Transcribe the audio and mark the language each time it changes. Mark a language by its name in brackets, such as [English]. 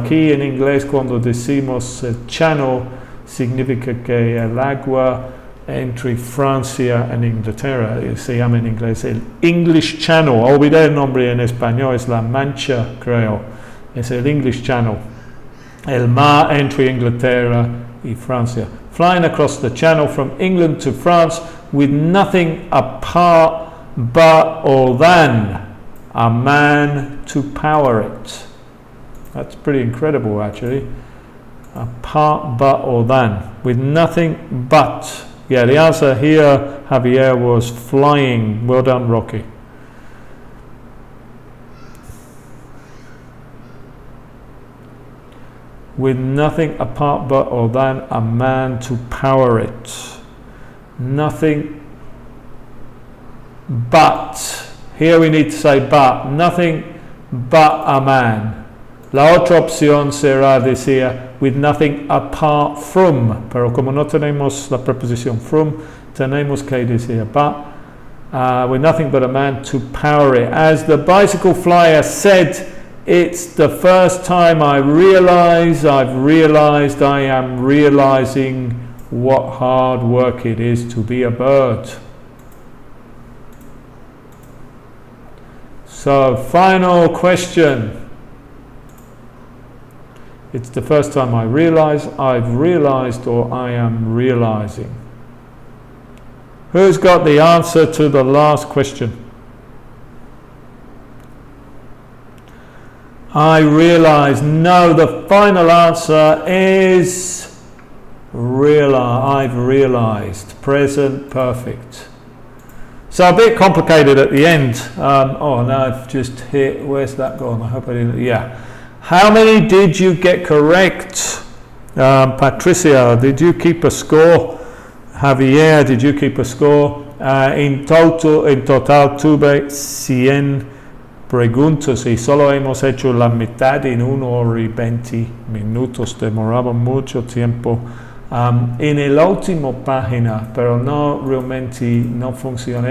[Spanish] Aquí en inglés cuando decimos el channel significa que el agua entre Francia e Inglaterra se llama en inglés el English Channel. Olvidé el nombre en español, es la Mancha, creo. Es el English Channel. El mar entre Inglaterra y Francia. [English] Flying across the channel from England to France with nothing apart but or than a man to power it. That's pretty incredible, actually. Apart but or than, with nothing but. Yeah, the answer here, Javier, was flying. Well done, Rocky. With nothing apart but or than a man to power it. Nothing but. Here we need to say but. Nothing but a man. [Spanish] La otra opción será decir [English] with nothing apart from, [Spanish] pero como no tenemos la preposición from, tenemos que decir but, [English] with nothing but a man to power it. As the bicycle flyer said, it's the first time I've realized I am realizing what hard work it is to be a bird. So, final question. It's the first time I've realized, or I am realizing. Who's got the answer to the last question? I realize. No, the final answer is I've realized. Present perfect. So a bit complicated at the end. Oh, now I've just hit, where's that gone? I hope I didn't, yeah. How many did you get correct? Patricia, did you keep a score? Javier, did you keep a score? In total [Spanish] tuve 100 preguntas y solo hemos hecho la mitad en 1 hora y 20 minutos. Demoraba mucho tiempo. En la última página, pero no realmente no funciona.